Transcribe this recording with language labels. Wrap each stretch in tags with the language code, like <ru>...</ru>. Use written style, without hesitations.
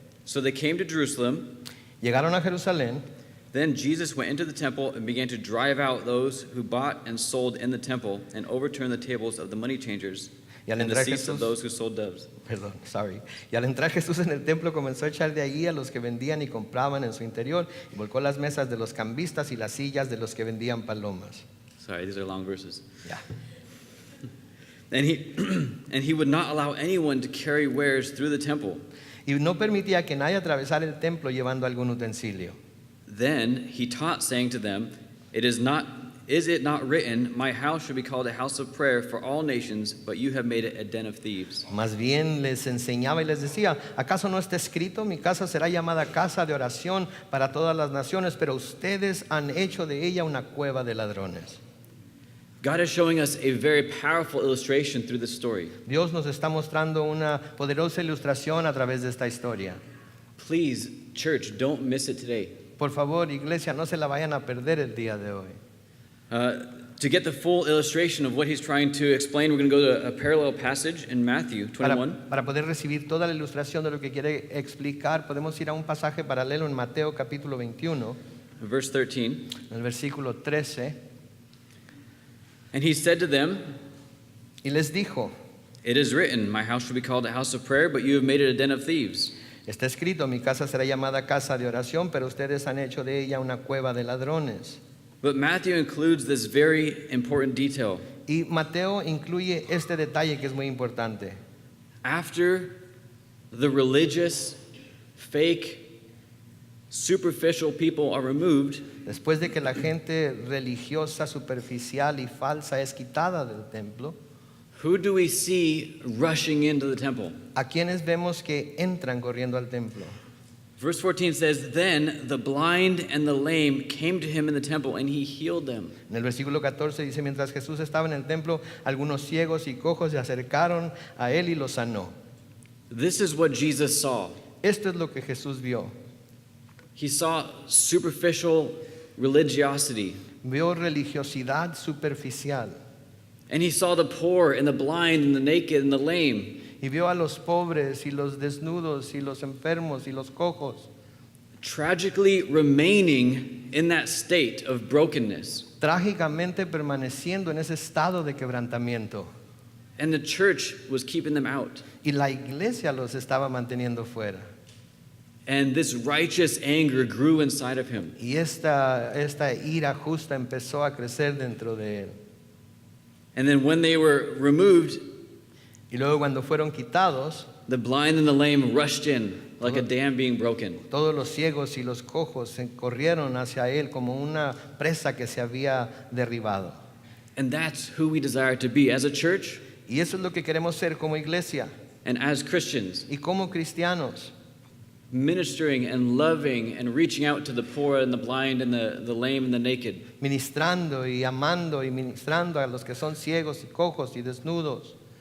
<en>So they came to Jerusalem.</en> <es>Llegaron a Jerusalén.</es> <en>Then Jesus went into the temple and began to drive out those who bought and sold in the temple and overturn the tables of the money changers</en> <es>Y al</es> <en>and the</en> <es>entrar</es> <en>seats of</en> <es>Jesús,</es> <en>those who sold doves.</en> <es>Y al entrar Jesús en el templo comenzó a echar de allí a los que vendían y compraban en su interior y volcó las mesas de los cambistas y las sillas de los que vendían palomas.</es> <en>Sorry, these are long verses.</en> <es>Ya.</es> <en>And he would not allow anyone to carry wares through the temple.</en> <es>Y no permitía que nadie atravesara el templo llevando algún utensilio.</es> <en>Then he taught, saying to them, Is it not written, my house shall be called a house of prayer for all nations, but you have made it a den of thieves?</en> <es>Más bien les enseñaba y les decía, ¿acaso no está escrito? Mi casa será llamada casa de oración para todas las naciones, pero ustedes han hecho de ella una cueva de ladrones.</es> <en>God is showing us a very powerful illustration through this story.</en> <es>Dios nos está mostrando una poderosa ilustración a través de esta historia.</es> <en>Please, church, don't miss it today.</en> <es>Por favor, iglesia, no se la vayan a perder el día de hoy.</es> <en>To get the full illustration of what he's trying to explain, we're going to go to a parallel passage in Matthew 21.</en> <es>Para poder recibir toda la ilustración de lo que quiere explicar, podemos ir a un pasaje paralelo en Mateo capítulo 21,</es> <en>Verse 13.</en> <es>en el versículo 13,</es> <en>And he said to them,</en> <es>y les dijo,</es> <en>It is written, my house shall be called a house of prayer, but you have made it a den of thieves.</en> <es>está escrito, mi casa será llamada casa de oración, pero ustedes han hecho de ella una cueva de ladrones.</es> <en>But Matthew includes this very important detail.</en> <es>Y Mateo incluye este detalle que es muy importante.</es> <en>After the religious, fake, superficial people are removed,</en> <es>Después de que la gente religiosa, superficial y falsa es quitada del templo,</es> <en>who do we see rushing into the temple?</en> <es>¿a quienes vemos que entran corriendo al templo?</es> <en>Verse 14 says, Then the blind and the lame came to him in the temple, and he healed them.</en> <es>En el versículo 14 dice, mientras Jesús estaba en el templo, algunos ciegos y cojos se acercaron a él y los sanó.</es> <en>This is what Jesus saw.</en> <es>Esto es lo que Jesús vio.</es> <en>He saw superficial religiosity,</en> <es>Vio religiosidad superficial</es> <en>and he saw the poor and the blind and the naked and the lame.</en> <es>y vio a los pobres y los desnudos y los enfermos y los cojos</es> <en>Tragically remaining in that state of brokenness.</en> <es>trágicamente permaneciendo en ese estado de quebrantamiento.</es> <en>And the church was keeping them out.</en> <es>Y la iglesia los estaba manteniendo fuera.</es> <en>And this righteous anger grew inside of him.</en> <es>Y esta ira justa empezó a crecer dentro de él.</es> <en>And then when they were removed,</en> <es>Y luego cuando fueron quitados,</es> <en>the blind and the lame rushed in like a dam being broken.</en> <es>todos los ciegos y los cojos se corrieron hacia él como una presa que se había derribado.</es> <en>And that's who we desire to be as a church</en> <es>Y eso es lo que queremos ser como iglesia</es> <en>and as Christians,</en> <es>y como cristianos,</es> <en>ministering and loving and reaching out to the poor and the blind and the lame and the naked.</en> <es>ministrando y amando y ministrando a los que son ciegos y cojos y desnudos.</es>